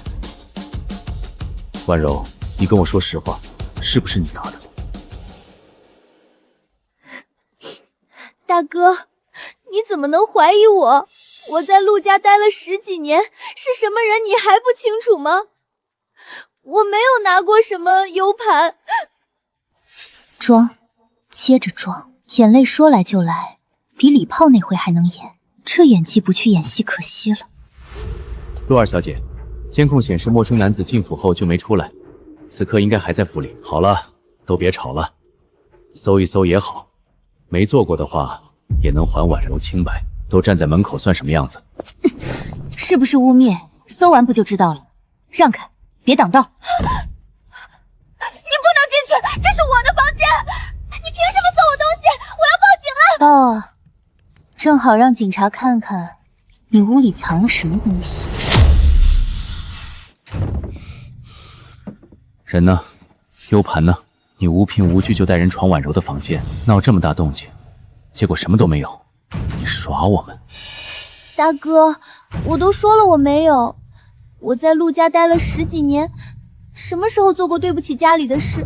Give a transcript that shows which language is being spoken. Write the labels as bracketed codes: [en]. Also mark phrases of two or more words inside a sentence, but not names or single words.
[zh] 婉柔，你跟我說實話，是不是你拿的？大哥，你怎麼能懷疑我？我在陸家待了10幾年，是什麼人你還不清楚嗎？我沒有拿過什麼 U 盤。裝，接着裝，眼淚說來就來，比禮炮那回還能演，這演技不去演戲可惜了。陸二小姐，監控顯示陌生男子進府後就沒出來，此刻應該還在府裡。好了，都別吵了，搜一搜也好，沒做過的話也能還婉柔清白。都站在門口算什麼樣子？是不是污蔑？搜完不就知道了？讓開，別擋道。你不能進去，這是我的房間，你憑什麼搜我東西？我要報警了！報啊，正好讓警察看看你屋裡藏了什麼東西。人呢 ？U 盤呢？你無憑無據就帶人闖婉柔的房間，鬧這麼大動靜，結果什麼都沒有。你耍我們？大哥，我都說了我沒有，我在陸家待了10幾年，什麼時候做過對不起家裡的事？